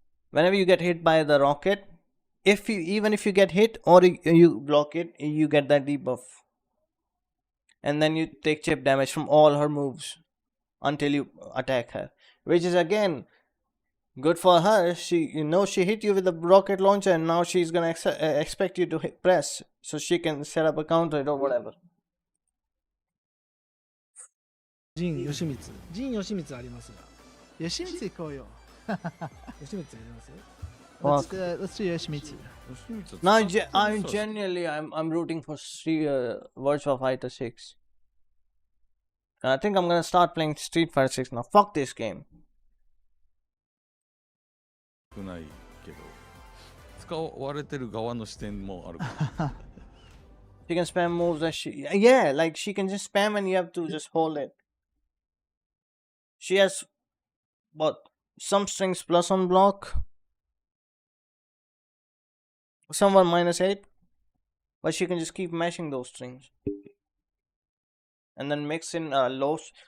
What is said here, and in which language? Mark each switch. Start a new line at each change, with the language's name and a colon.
English: whenever you get hit by the rocket, even if you get hit or you block it, you get that debuff, and then you take chip damage from all her moves until you attack her, which is again good for her. She hit you with a rocket launcher, and now she's gonna expect you to press so she can set up a counter or whatever.
Japanese: 陣義満陣義満ありますが Yoshimitsu 行こうよ。義満やります
English: Let's do Yoshimitsu. Now, I genuinely, I'm rooting for Virtua Fighter 6. I think I'm gonna start playing Street Fighter 6 now. Fuck this game.
Japanese: 少ないけど使われてる側の視点もあるかも
English: She can spam moves that yeah, like she can just spam and you have to just hold it. She has what, some strings plus on block, some are -8, but she can just keep mashing those strings and then mix in lows.